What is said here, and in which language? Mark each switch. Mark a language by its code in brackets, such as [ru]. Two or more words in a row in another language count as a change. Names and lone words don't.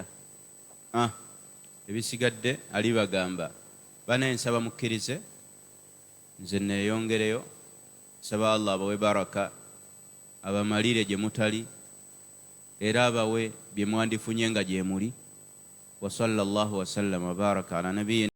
[lg] Ebisigadde alibagamba. Bana nsaba mukkirize, nze neeyongereyo. Saba Allah abawe baraka, abamalire gye mutali, era abawe bye mwandifunye nga gye muli. [ar] وصلى الله وسلم وبارك على نبينا